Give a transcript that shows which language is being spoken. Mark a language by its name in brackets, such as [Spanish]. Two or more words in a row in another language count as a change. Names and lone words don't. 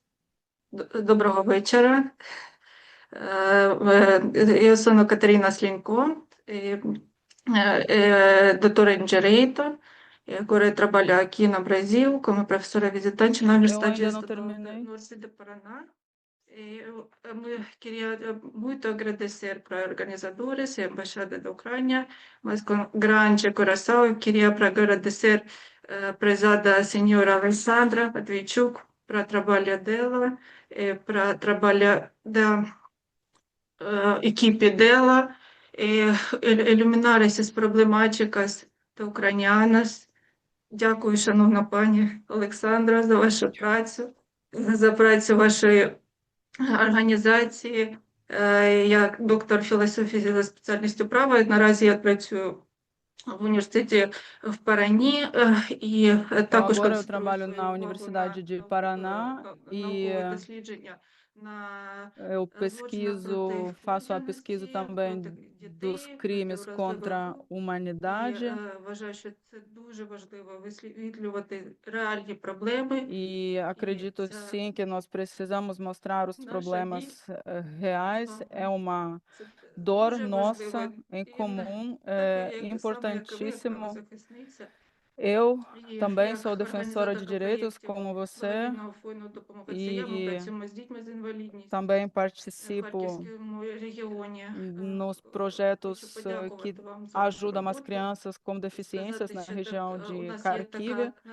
[Ukrainian] Доброго вечора. [Portuguese] Eu sono Catarina Slinko, doutora em Direito. Agora eu trabalho aqui no Brasil como professora visitante na Universidade ainda não Estadual terminei. do Norte do Paraná. Eu queria muito agradecer para organizadores e a Embaixada da Ucrânia, mas com grande coração eu queria agradecer a prezada senhora Alessandra Matvichuk para o trabalho dela, para o trabalho da equipe dela, iluminar essas problemáticas ucranianas. [Ukrainian] Дякую, шановна пані Олександра, за вашу працю, за працю вашої організації. Я доктор філософії за спеціальністю права. Наразі я працюю в університеті в Парані і також [Portuguese] Agora eu trabalho na Universidade de Paraná e [Ukrainian] дослідження на [Portuguese] eu faço a pesquisa também dos crimes contra a humanidade. [Ukrainian] Вважаю, що це дуже важливо висвітлювати реальні проблеми. [Portuguese] E acredito sim que nós precisamos mostrar os problemas reais. É uma dor nossa em comum, é importantíssimo. Eu também sou defensora de direitos como você e também participo nos projetos que ajudam as crianças com deficiências na região de Kharkiv.